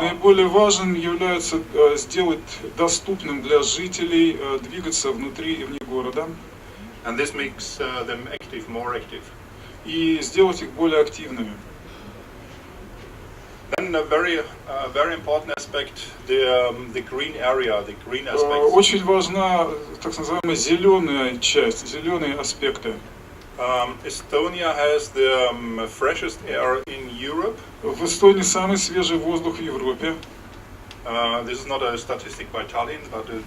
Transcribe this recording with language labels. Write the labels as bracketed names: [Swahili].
[Russian] Наиболее важным является сделать доступным для жителей двигаться внутри и вне города. [English] And this makes them active, more active. [Russian] И сделать их более активными. [English] Then a very important aspect, the green area, the green aspects. [Russian] Очень важна так называемая зеленая часть, зеленые аспекты. [English] Estonia has the freshest air in Europe. [Russian] В Эстонии самый свежий воздух в Европе. [English] This is not a statistic by Tallinn, but